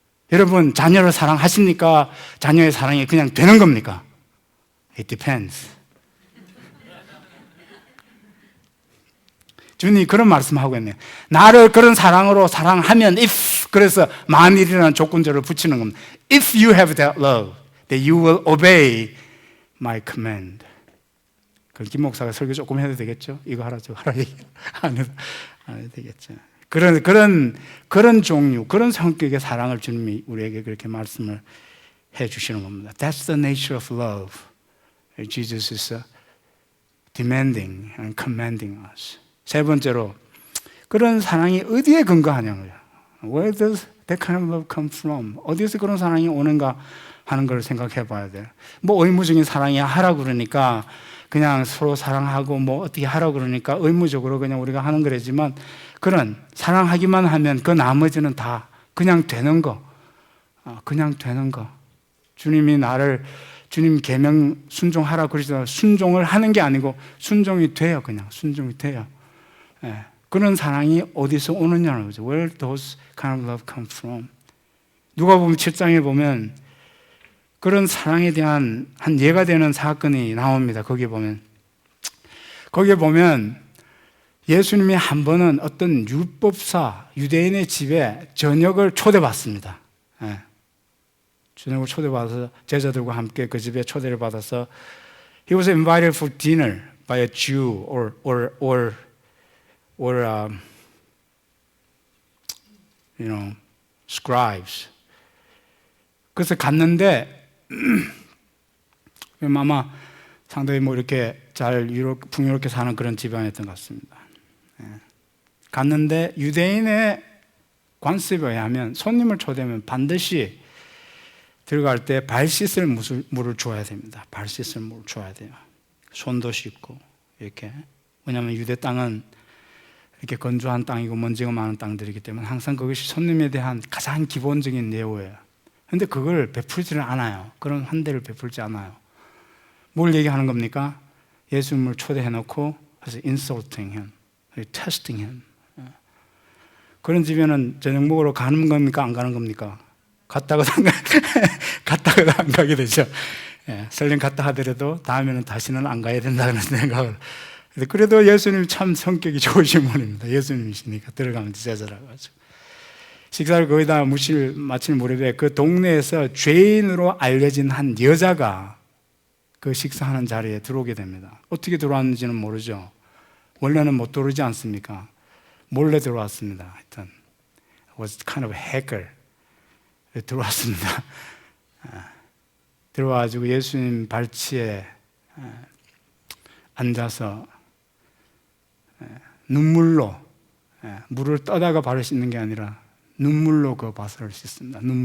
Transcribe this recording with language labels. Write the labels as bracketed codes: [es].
[ko] 여러분 자녀를 사랑하십니까? 자녀의 사랑이 그냥 되는 겁니까? [en] It depends. [ko] 주님이 그런 말씀하고 있네요. 나를 그런 사랑으로 사랑하면 if 그래서 만일이라는 조건절을 붙이는 겁니다. [en] If you have that love, that you will obey my command. [ko] 김 목사가 설교 조금 해도 되겠죠? 이거 하라 저거 하라 얘기 안 해도 되겠죠. 그런 종류, 그런 성격의 사랑을 주님이 우리에게 그렇게 말씀을 해 주시는 겁니다. [en] That's the nature of love. Jesus is demanding and commanding us. [ko] 세 번째로 그런 사랑이 어디에 근거하냐고요. [en] Where does that kind of love come from? [ko] 어디에서 그런 사랑이 오는가 하는 걸 생각해 봐야 돼요. 뭐 의무적인 사랑이야 하라고 그러니까 그냥 서로 사랑하고 뭐 어떻게 하라고 그러니까 의무적으로 그냥 우리가 하는 거라지만 그런 사랑하기만 하면 그 나머지는 다 그냥 되는 거. 그냥 되는 거. 주님이 나를 주님 계명 순종하라 그러시잖아요. 순종을 하는 게 아니고 순종이 돼요. 그냥 순종이 돼요. 그런 사랑이 어디서 오느냐는 거죠. [en] Where does kind of love come from? [ko] 누가복음 7장에 보면 그런 사랑에 대한 한 예가 되는 사건이 나옵니다. 거기에 보면 예수님이 한 번은 어떤 율법사 유대인의 집에 저녁을 초대받습니다. 저녁을 초대받아서 제자들과 함께 그 집에 초대를 받아서 [en] He was invited for dinner by a Jew or scribes. [ko] 그래서 갔는데 아마 상당히 뭐 이렇게 잘 풍요롭게 사는 그런 집안이었던 것 같습니다. 갔는데 유대인의 관습에 의하면 손님을 초대하면 반드시 들어갈 때 발 씻을 물을 줘야 됩니다. 발 씻을 물을 줘야 돼요. 손도 씻고 이렇게. 왜냐하면 유대 땅은 이렇게 건조한 땅이고 먼지가 많은 땅들이기 때문에 항상 그것이 손님에 대한 가장 기본적인 예우예요. 그런데 그걸 베풀지를 않아요. 그런 환대를 베풀지 않아요. 뭘 얘기하는 겁니까? 예수님을 초대해놓고 그래서 [en] insulting him, testing him. [ko] 그런 집에는 저녁 먹으러 가는 겁니까? 안 가는 겁니까? 갔다가도 안 가게 되죠. 설령 갔다 하더라도 다음에는 다시는 안 가야 된다는 생각을. 그래도 예수님이 참 성격이 좋으신 분입니다. 예수님이시니까 들어가면 제자라고 하죠. 식사를 거의 다 마칠 무렵에 그 동네에서 죄인으로 알려진 한 여자가 그 식사하는 자리에 들어오게 됩니다. 어떻게 들어왔는지는 모르죠. 원래는 못 들어오지 않습니까? 몰래 들어왔습니다. [en] 하여튼 was kind of hacker. [ko] 들어왔습니다. 들어와가지고 예수님 발치에 앉아서 눈물로, 물을 떠다가 발을 씻는 게 아니라 눈물로 그 발을 씻습니다.